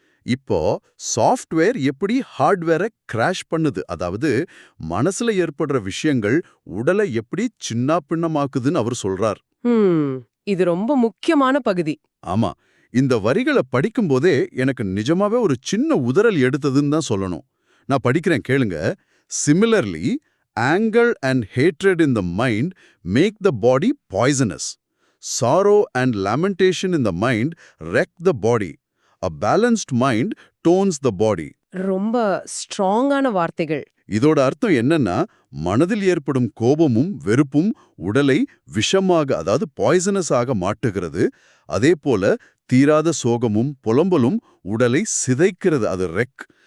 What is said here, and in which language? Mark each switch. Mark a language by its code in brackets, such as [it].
[ta] இப்போ சாஃப்ட்வேர் எப்படி ஹார்ட்வேரை கிராஷ் பண்ணுது, அதாவது மனசுல ஏற்படுற விஷயங்கள் உடலை எப்படி சின்ன பின்னமாக்குதுன்னு அவர் சொல்றார். இது ரொம்ப முக்கியமான பகுதி. ஆமா, இந்த வரிகளை படிக்கும்போதே எனக்கு நிஜமாவே ஒரு சின்ன உதறல் எடுத்ததுன்னு தான் சொல்லணும். நான் படிக்கிறேன் கேளுங்க. Similarly, [en] Anger and hatred in the mind make the body poisonous. Sorrow and lamentation in the mind wreck the body. A balanced mind tones the body. [ta] ரொம்ப ஸ்ட்ராங்கான வார்த்தைகள். இதோட அர்த்தம் என்னன்னா, மனதில் ஏற்படும் கோபமும் வெறுப்பும் உடலை விஷமாக, அதாவது பாய்சனஸாக மாட்டுகிறது. அதே போல தீராத சோகமும் புலம்பலும் உடலை சிதைக்கிறது, அது ரெக்.